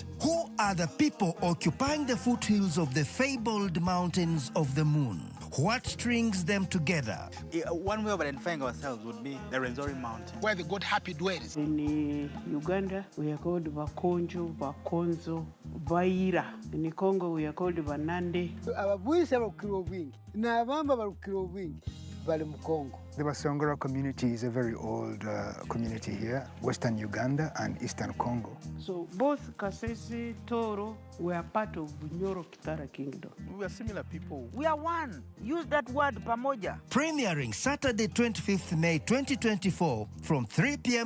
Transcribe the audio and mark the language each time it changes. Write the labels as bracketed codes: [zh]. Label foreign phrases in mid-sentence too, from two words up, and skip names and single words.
[en] Who are the people occupying the foothills of the fabled mountains of the moon? What strings them together? One way of identifying ourselves would be the Rwenzori Mountain, where the god Happy dwells. In Uganda, we are called Bakonjo, Bakonzo, Baira. In Congo, we are called Banande. [koo] Ababuisa barukiro bwingi, n'abamba barukiro bwingi, bali mu Congo. [en] The Basongora community is a very old community here, Western Uganda and Eastern Congo. So both Kasese, Toro were part of Nyoro Kitara Kingdom. we are similar people. We are one. Use that word pamoja. Premiering Saturday 25th May 2024 from 3 p.m.